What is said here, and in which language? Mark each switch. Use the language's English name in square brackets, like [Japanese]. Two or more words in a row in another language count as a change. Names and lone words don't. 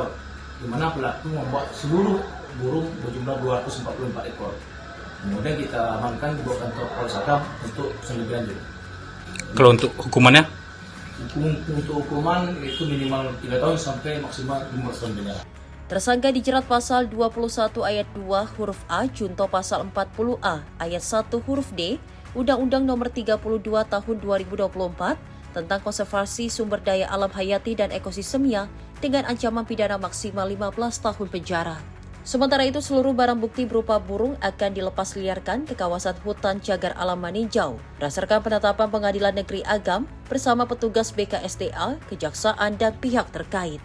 [Indonesian] Di mana pelaku membawa seluruh burung berjumlah 244 ekor. Kemudian kita amankan di bawah kantor Polres Agam untuk lebih lanjut. Kalau untuk hukumannya? Untuk hukuman itu minimal 3 tahun sampai maksimal 15 tahun penjara. Tersangka dijerat pasal 21 ayat 2 huruf A junto pasal 40A ayat 1 huruf D Undang-Undang Nomor 32 Tahun 2024 tentang konservasi sumber daya alam hayati dan ekosistemnya dengan ancaman pidana maksimal 15 tahun penjara. Sementara itu, seluruh barang bukti berupa burung akan dilepas liarkan ke kawasan hutan cagar alam Maninjau berdasarkan penetapan Pengadilan Negeri Agam bersama petugas BKSDA, kejaksaan, dan pihak terkait.